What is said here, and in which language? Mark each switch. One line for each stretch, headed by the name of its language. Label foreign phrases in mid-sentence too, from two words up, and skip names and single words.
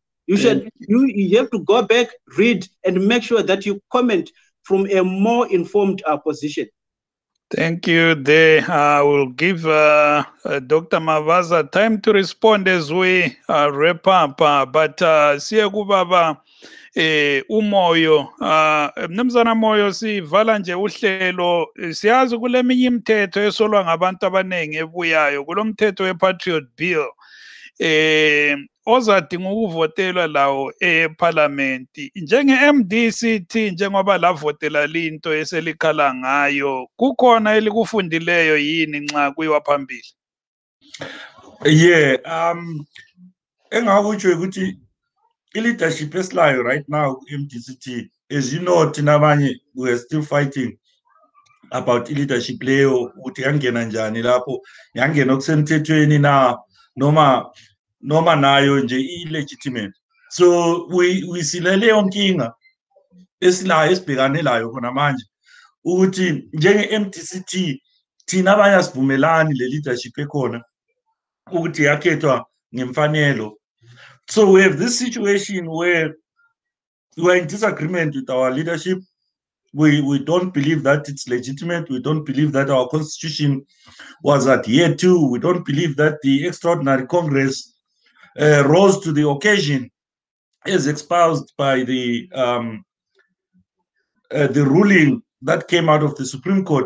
English: You have to go back, read, and make sure that you comment from a more informed position. Thank you. I will give Dr. Mavaza time to respond as we wrap up.
North Ndebele: But siya kubaba umoyo mnumzana Moyo sivala nje uhlelo siyazi kule minye imithetho esolwa ngabantu abanengi ebuyayo kulo mthetho we-Patriot Bill ozadinga ukuvotelwa lawo eParliament. Njenge-MDCT njengoba lavotela linto eselikhala ngayo, kukhona elikufundileyo yini nxa kuyiwa phambili? Engakutsho ukuthi i-leadership esilayo
English: right now
North Ndebele: MDCT,
English: as you know,
North Ndebele: thina
English: we are still fighting about
North Ndebele: i-leadership leyo ukuthi yangena njani lapho, yangena okusemthethweni na noma nayo nje illegitimate.
English: So we
North Ndebele: sileleyo nkinga esilayo esibhekane layo khona manje ukuthi njenge-MDCT thina abanye asivumelani le leadership ekhona ukuthi yakhethwa ngemfanelo.
English: So we have this situation where we are in disagreement with our leadership. We don't believe that it's legitimate. We don't believe that our constitution was adhered to. We don't believe that the extraordinary Congress rose to the occasion, as espoused by the ruling that came out of the Supreme Court.